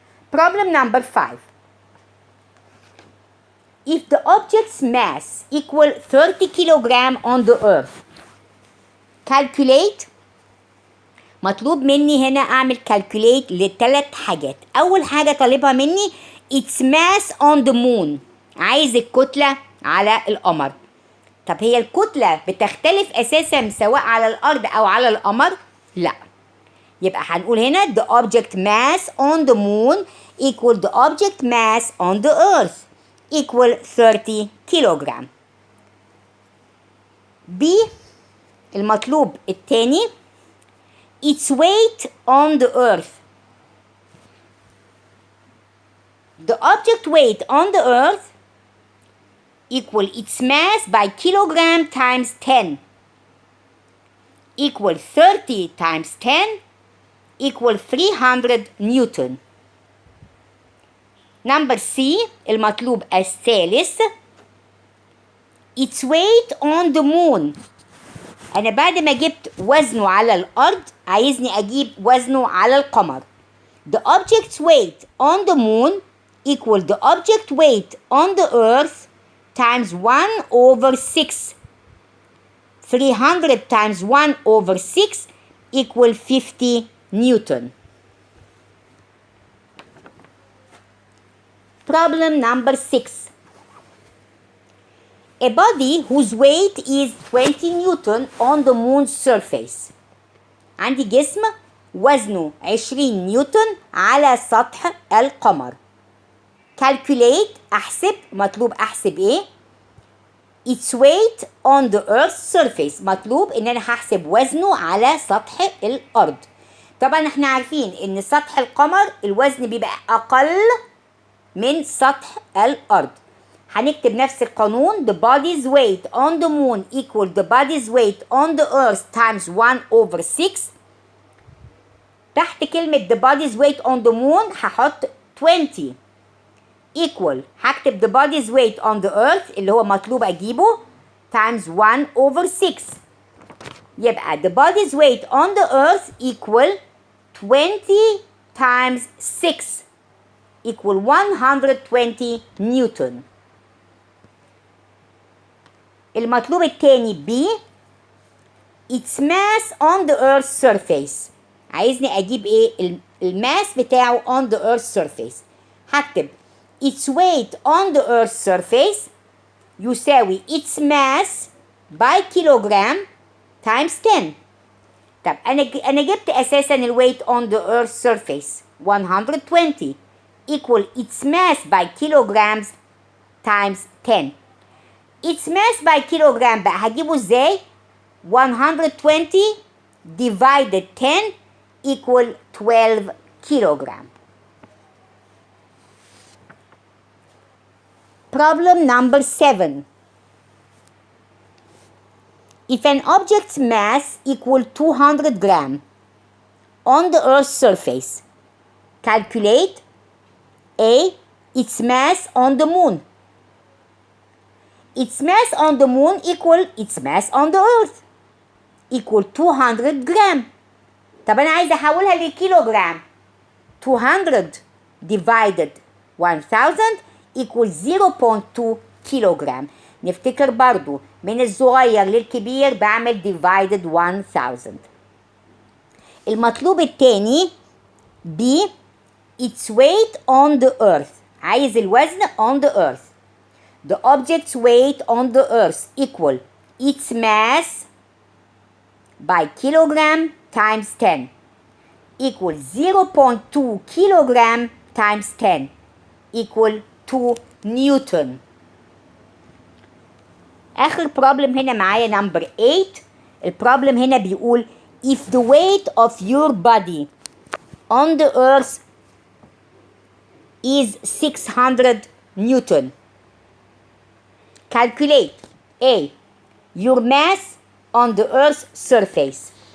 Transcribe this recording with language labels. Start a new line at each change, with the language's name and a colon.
English: Problem number 5. If the object's mass equal 30 kilogram on the earth, calculate.
Arabic: مطلوب مني هنا أعمل calculate لثلاث حاجات. أول حاجة طالبها مني
English: its mass on the moon.
Arabic: عايز الكتلة على القمر. طب هي الكتلة بتختلف أساسا سواء على الأرض أو على القمر؟ لا. يبقى هنقول هنا
English: the object mass on the moon equal the object mass on the earth equal 30 kilogram. B
Arabic: المطلوب التاني
English: its weight on the earth the object weight on the earth equal its mass by kilogram times 10 equal 30 times 10 equal 300 Newton. Number C
Arabic: المطلوب الثالث
English: its weight on the moon.
Arabic: أنا بعد ما جبت وزنه على الأرض عايزني أجيب وزنه على القمر.
English: The object's weight on the moon equal the object weight on the earth times 1 over 6. 300 times 1 over 6 equal 50 Newton. Problem number 6. A body whose weight is 20 Newton on the moon's surface.
Arabic: عندي جسم وزنه 20 نيوتن على سطح القمر. Calculate أحسب مطلوب أحسب إيه؟
English: Its weight on the earth's surface
Arabic: مطلوب إن أنا هحسب وزنه على سطح الأرض. طبعا احنا عارفين إن سطح القمر الوزن بيبقى أقل من سطح الأرض. هنكتب نفس القانون
English: the body's weight on the moon equal the body's weight on the earth times 1 over 6.
Arabic: تحت كلمة
English: the body's weight on the moon
Arabic: هحط
English: 20 equal
Arabic: هكتب
English: the body's weight on the earth
Arabic: اللي هو مطلوب أجيبه
English: times 1 over 6. يبقى the body's weight on the earth equal 20 times 6 equal 120 newton.
Arabic: المطلوب التاني
English: B its mass on the earth's surface.
Arabic: عايزني أجيب إيه الماس بتاعه
English: on the earth's surface.
Arabic: هكتب
English: its weight on the earth's surface
Arabic: يساوي
English: its mass by kilogram times 10.
Arabic: طب أنا جبت أساسا الويت
English: on the earth's surface 120 equal its mass by kilograms times 10. its mass by kilogram
Arabic: بقى هجيبه ازاي؟
English: 120 divided 10 equal 12 kilogram. Problem number 7. If an object's mass equal 200 gram on the earth's surface, calculate A. its mass on the moon. Its mass on the moon equal its mass on the earth equal 200 gram.
Arabic: طب أنا عايزة أحولها لكيلوغرام.
English: 200 divided 1000 equal 0.2 kilogram.
Arabic: نفتكر برضو من الصغير للكبير بعمل divided 1000.
English: المطلوب التاني B its weight on the earth.
Arabic: عايز الوزن
English: on the earth. The object's weight on the earth equal its mass by kilogram times 10 equal 0.2 kilogram times 10 equal 2 Newton.
Arabic: آخر problem هنا معايا number 8. البروبلم هنا بيقول
English: if the weight of your body on the earth is 600 Newton. Calculate A. your mass on the earth's surface.